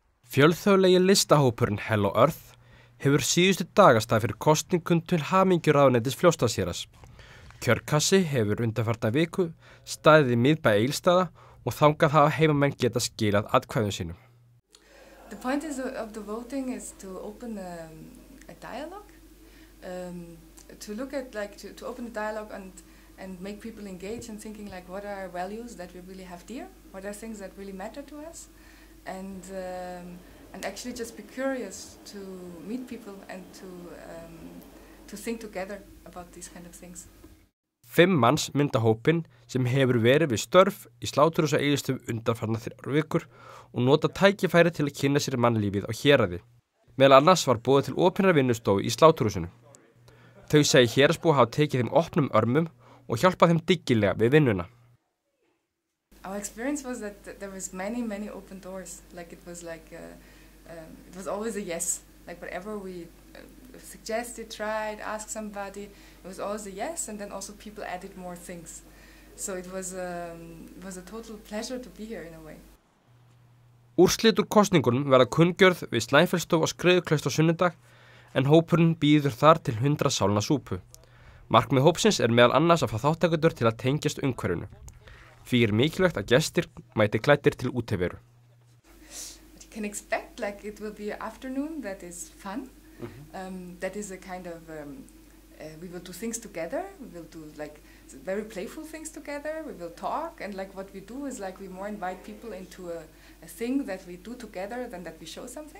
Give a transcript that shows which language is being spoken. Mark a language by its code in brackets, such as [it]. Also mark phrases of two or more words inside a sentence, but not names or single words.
[is] Fjölþjóðlegi listahópurinn Hello Earth hefur síðustu dagastað fyrir kosningum til hamingjuráðuneytis Fljótsdalshéraðs. Kjörkassi hefur undanfarna viku staðið í miðbæ Egilsstaða og þangað hafa heimamenn geta skilað atkvæðum sínum. [en] The point of the voting is to open a dialogue, to look at to open a dialogue and make people engage in thinking like what are values that we really have dear, what are things that really matter to us, and actually just be curious to meet people and to think together about these kind of things. [is] 5 manns mynda hópinn sem hefur verið við störf í Sláturhúsi á Egilsstöðum undanfarna 3 vikur og nota tækifæri til að kynna sér mannlífið á héraði. Meðal annars var boðið til opinnar vinnustofu í Sláturhúsinu. Þau segi héraðsbúa hafa tekið þeim opnum örmum og hjálpað þeim dyggilega við vinnuna. [en] Our experience was that there was many open doors. Like it was it was always a yes. Like whatever we suggested, tried, asked somebody, it was always a yes, and then also people added more things. So it was a total pleasure to be here in a way. [is] Úrslit úr kosningunum verða kunngjörð við Snæfellsstofu á Skriðuklaustri á sunnudag, en hópurinn býður þar til 100 sálna súpu. Markmið hópsins meðal annars að fá þátttakendur til að tengjast umhverfinu. Því mikilvægt að gestir mæti klæddir til útiveru. [en] You can expect it will be an afternoon that is fun. That is a kind of we will do things together. We will do very playful things together. We will talk, and what we do is we more invite people into a thing that we do together than that we show something.